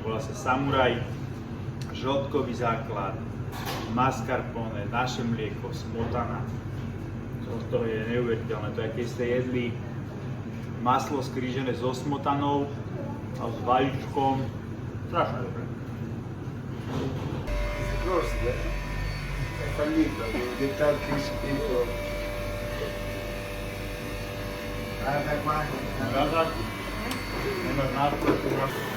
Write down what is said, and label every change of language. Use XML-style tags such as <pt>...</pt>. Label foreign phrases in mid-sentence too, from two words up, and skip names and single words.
<sk>Volá sa Samuraj, žltkový základ, mascarpone, naše mlieko, smotana. To je neuveriteľné. To je, keď ste jedli maslo skrížené so smotanou A s vajíčkom. Strašne dobré.</sk> <en>Of course, fallito, the Turkish people.</en> <it>Guarda qua.</it> <sk>Zázrak. Nemáš nástroj, tu máš.</sk>